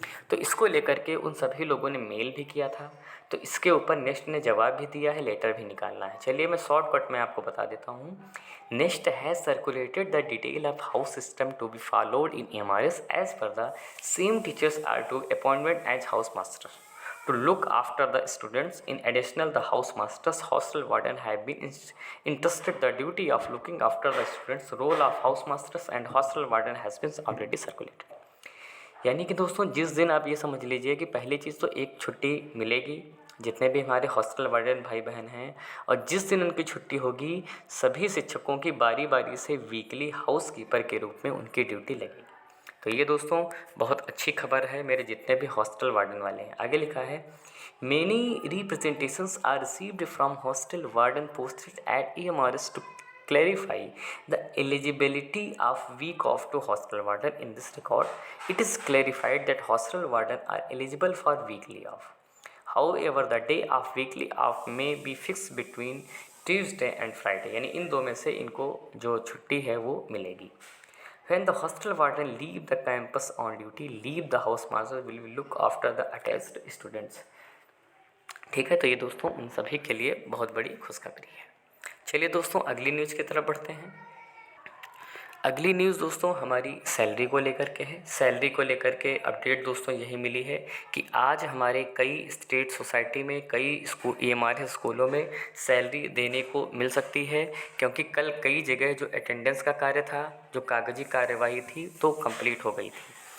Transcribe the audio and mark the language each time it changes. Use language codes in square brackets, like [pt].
[hi] तो इसको लेकर के उन सभी लोगों ने मेल भी किया था। तो इसके ऊपर नेस्ट ने जवाब भी दिया है, लेटर भी निकालना है। चलिए मैं शॉर्टकट में आपको बता देता हूँ। [en] NEST has circulated the detail of house system to be followed in EMRS as per the same teachers are to appointment as house master to look after the students. In addition, the house masters, hostel warden have been entrusted the duty of looking after the students. Role of house masters and hostel warden has been already circulated. [hi] यानी कि दोस्तों जिस दिन आप ये समझ लीजिए कि पहली चीज़ तो एक छुट्टी मिलेगी जितने भी हमारे हॉस्टल वार्डन भाई बहन हैं, और जिस दिन उनकी छुट्टी होगी सभी शिक्षकों की बारी बारी से वीकली हाउस कीपर के रूप में उनकी ड्यूटी लगेगी। तो ये दोस्तों बहुत अच्छी खबर है मेरे जितने भी हॉस्टल वार्डन वाले हैं। आगे लिखा है, [en] Many representations are received from hostel warden posted at EMRS to clarify the eligibility of week off to hostel warden. In this record, it is clarified that hostel warden are eligible for weekly off. However, the day of weekly off may be fixed between Tuesday and Friday. [hi] यानी इन दो में से इनको जो छुट्टी है वो मिलेगी। [en] When the hostel warden leave the campus on duty, leave the house master will look after the attached students. [hi] ठीक है, तो ये दोस्तों उन सभी के लिए बहुत बड़ी खुशखबरी है। चलिए दोस्तों अगली न्यूज़ की तरफ बढ़ते हैं। अगली न्यूज़ दोस्तों हमारी सैलरी को लेकर के है। सैलरी को लेकर के अपडेट दोस्तों यही मिली है कि आज हमारे कई स्टेट सोसाइटी में कई स्कूल EMRS स्कूलों में सैलरी देने को मिल सकती है, क्योंकि कल कई जगह जो अटेंडेंस का कार्य था, जो कागजी कार्यवाही थी, तो कंप्लीट हो गई थी।